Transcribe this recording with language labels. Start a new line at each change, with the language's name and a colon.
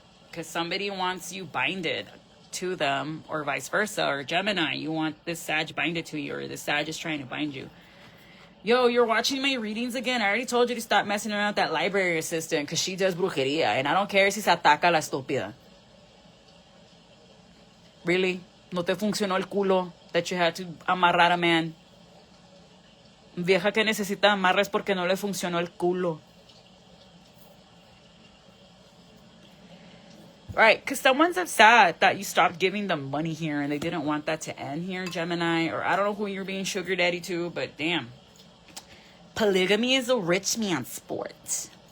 English: Because somebody wants you binded to them, or vice versa, or Gemini, you want this Sag binded to you, or the Sag is trying to bind you. Yo, you're watching my readings again. I already told you to stop messing around with that library assistant, because she does brujeria, and I don't care
Spanish: si se ataca la estúpida.
English: Really?
Spanish: No te funcionó el culo
English: that you had to amarrar a man?
Spanish: Vieja que necesita amarras porque no le funcionó el culo.
English: Right, because someone's upset that you stopped giving them money here, and they didn't want that to end here, Gemini. Or I don't know who you're being sugar daddy to, but damn. Polygamy is a rich man's sport.